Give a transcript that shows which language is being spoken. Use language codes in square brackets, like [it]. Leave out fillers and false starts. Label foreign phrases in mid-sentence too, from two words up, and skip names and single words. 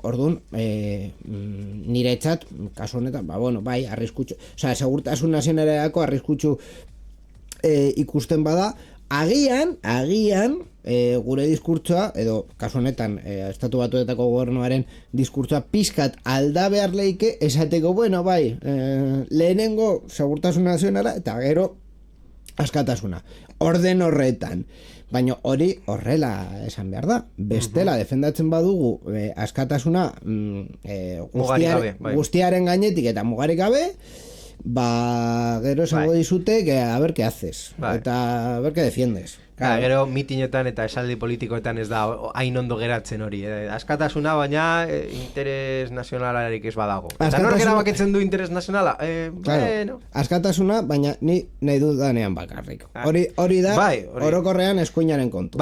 [eu] Orduan niretzat kasu honetan bai arriskutsu, segurtasun nazionaleko arriskutsu ikusten bada, agian gure diskurtsoa edo kasu honetan Estatu Batuetako gobernuaren diskurtsoa pizkat alda behar leike esateko bai lehenengo segurtasun nazionala eta gero askatasuna orden horretan. Baina hori horrela esan behar da. Bestela defendatzen badugu askatasuna guztiaren gainetik eta mugarik gabe, gero esango dizute [es] a ver qué haces, [eu] eta [es] a ver qué defiendes. [eu] Gero mitinetan eta esaldi politikoetan ez da hain ondo geratzen hori. Askatasuna, baina interes nazionalarik ez badago. Eta nork erabakitzen du interes nazionala? Bueno. Askatasuna, baina ni nahi dudanean bakarrik. Hori da, orokorrean eskuinaren kontu.